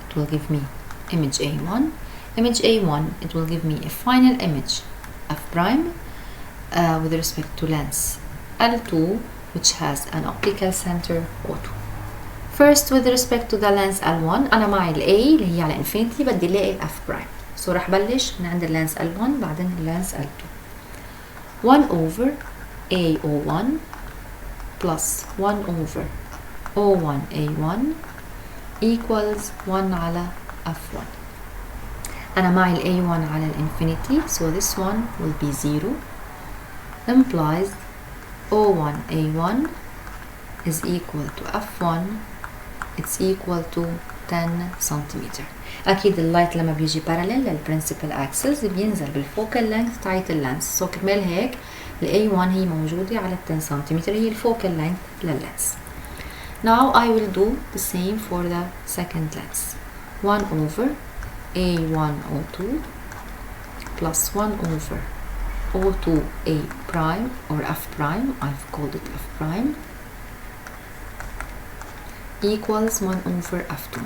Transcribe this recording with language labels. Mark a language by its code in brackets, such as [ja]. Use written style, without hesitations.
[en] It will give me image A1. Image A1, it will give me a final image f prime with respect to lens L2, which has an optical center O2. First with respect to the lens L1 [ar] أنا معي ال A اللي هي على infinity بدي الاقي ال [en] f prime. [ar] So رح بلش من عند اللينس L1 بعدين اللينس L2. 1 over A01 [en] plus 1 over O1 A1 equals 1 على F1. [ar] أنا معي ال A1 على الانفينيتي, [en] so this one will be 0, implies O1 A1 is equal to F1, it's equal to 10 centimetre. [ar] أكيد اللايت لما بيجي parallel للprincipal axis بينزل بالfocal length تاعت اللينس, so كرمال هيك ال A1 هي موجودة على 10 سنتيمتر, هي الfocal length لللينس. [en] Now I will do the same for the second lens. 1 over A1 O2 plus 1 over O2 A prime or F prime, I've called it F prime, equals 1 over F2.